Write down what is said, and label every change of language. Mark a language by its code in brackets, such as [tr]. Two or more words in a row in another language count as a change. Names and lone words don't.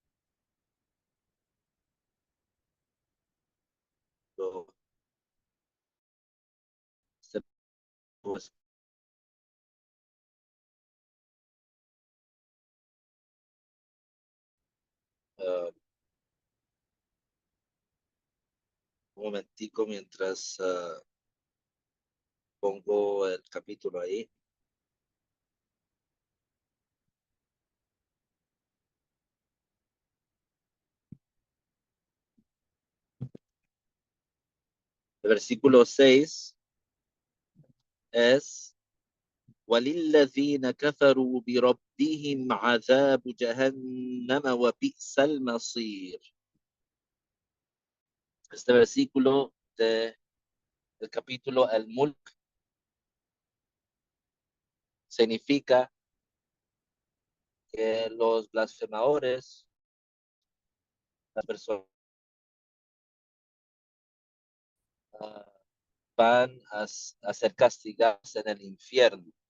[es] lo, pues, uh, un momentico mientras pongo el capítulo ahí. El versículo 6 es [ar] وللذين كفروا بربهم عذاب جهنم وبئس المصير. [es] Este versículo del capítulo Al-Mulk significa que los blasfemadores, las personas uh, van a ser castigados en el infierno.